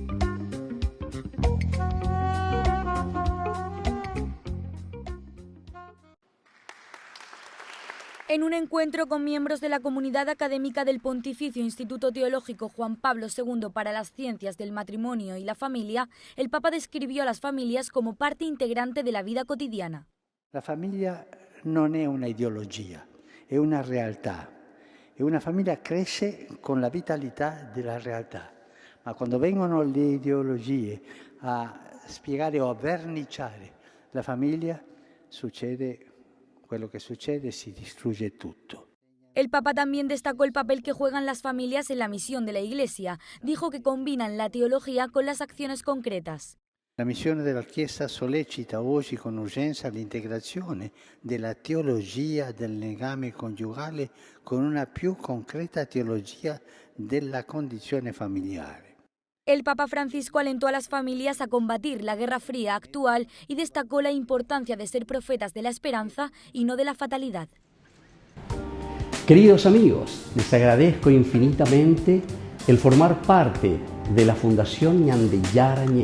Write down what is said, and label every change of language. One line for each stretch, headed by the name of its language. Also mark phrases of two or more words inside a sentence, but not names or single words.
Spanish: En un encuentro con miembros de la comunidad académica del Pontificio Instituto Teológico Juan Pablo II para las Ciencias del Matrimonio y la Familia, el Papa describió a las familias como parte integrante de la vida cotidiana.
Italian: La famiglia non è una ideologia, è una realtà. E una famiglia cresce con la vitalità della realtà. Ma quando vengono le ideologie a spiegare o a verniciare la famiglia, succede quello che succede, si distrugge tutto.
Spanish: El Papa también destacó el papel que juegan las familias en la misión de la Iglesia. Dijo que combinan la teología con las acciones concretas.
Italian: La missione della Chiesa sollecita oggi con urgenza l'integrazione della teologia del legame coniugale con una più concreta teologia della condizione familiare.
Spanish: El Papa Francisco alentó a las familias a combatir la Guerra Fría actual y destacó la importancia de ser profetas de la esperanza y no de la fatalidad. Queridos amigos, les agradezco infinitamente el formar parte de la Fundación Ñande Yarañé.